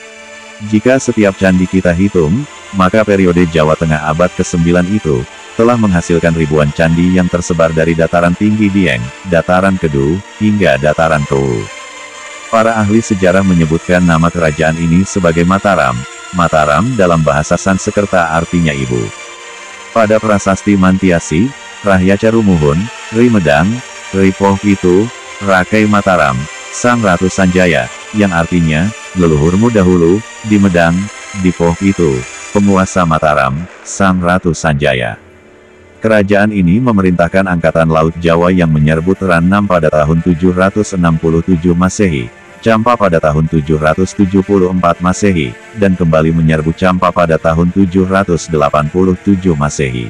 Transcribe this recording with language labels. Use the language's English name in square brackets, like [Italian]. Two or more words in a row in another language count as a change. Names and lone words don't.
[Indonesian] Jika setiap candi kita hitung, maka periode Jawa Tengah abad ke-9 itu, telah menghasilkan ribuan candi yang tersebar dari dataran tinggi Dieng, Dataran Kedu, hingga Dataran Towu. Para ahli sejarah menyebutkan nama kerajaan ini sebagai Mataram. Mataram dalam bahasa Sanskerta artinya ibu. Pada prasasti [Kawi] Mantiasi, Rahyaca Rumuhun, Ri Medang, Ri Poh Pitu, Rakai Mataram, Sang Ratu Sanjaya, [Indonesian] yang artinya, leluhurmu dahulu, di Medang, di Poh Pitu, penguasa Mataram, Sang Ratu Sanjaya. Kerajaan ini memerintahkan Angkatan Laut Jawa yang menyerbu Teranam pada tahun 767 Masehi, Campa pada tahun 774 Masehi, dan kembali menyerbu Campa pada tahun 787 Masehi.